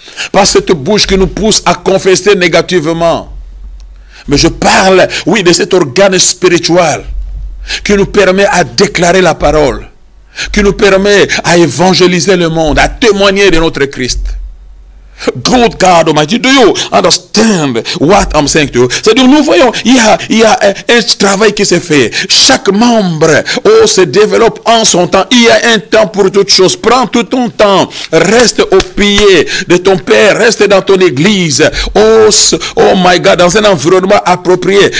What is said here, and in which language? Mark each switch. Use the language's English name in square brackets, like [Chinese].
[French] Pas cette bouche qui nous pousse à confesser négativement. Mais je parle, oui, de cet organe spirituel qui nous permet à déclarer la parole. qui nous permet à évangéliser le monde, à témoigner de notre Christ. [English] Good God Almighty, do you understand what I'm saying to you? [French] C'est-à-dire, nous voyons, il y a un travail qui se fait. Chaque membre se développe en son temps. Il y a un temps pour toutes choses. Prends tout ton temps. Reste au pied de ton Père. Reste dans ton église. [English] Oh my God, [French] dans un environnement approprié.